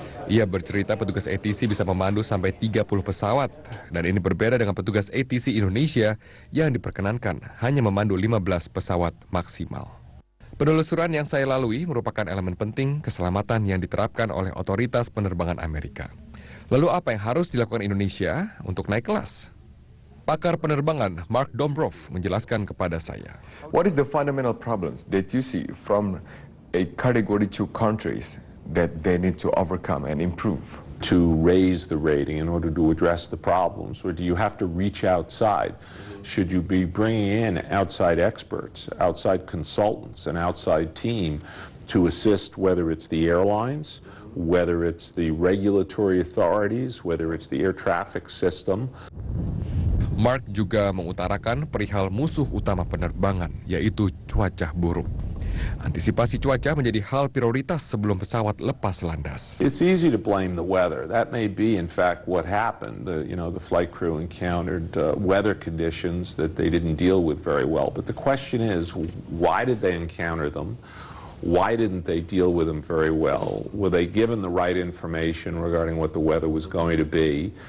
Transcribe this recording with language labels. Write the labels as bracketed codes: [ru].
[id] Ia bercerita petugas ATC bisa memandu sampai 30 pesawat dan ini berbeda dengan petugas ATC Indonesia yang diperkenankan hanya memandu 15 pesawat maksimal. Penelusuran yang saya lalui merupakan elemen penting keselamatan yang diterapkan oleh otoritas penerbangan Amerika. Lalu apa yang harus dilakukan Indonesia untuk naik kelas? Pakar penerbangan Mark Dombrov menjelaskan kepada saya. [en] What is the fundamental problems that you see from a category 2 countries that they need to overcome and improve? To raise the rating in order to address the problems, or do you have to reach outside? Should you be bringing in outside experts, outside consultants, an outside team to assist, whether it's the airlines, whether it's the regulatory authorities, whether it's the air traffic system? [id] Mark juga mengutarakan perihal musuh utama penerbangan, yaitu cuaca buruk. Antisipasi cuaca menjadi hal prioritas sebelum pesawat lepas landas. [en] It's easy to blame the weather. That may be, in fact, what happened. The flight crew encountered weather conditions that they didn't deal with very well. But the question is, why did they encounter them? Why didn't they deal with them very well? Were they given the right information regarding what the weather was going to be?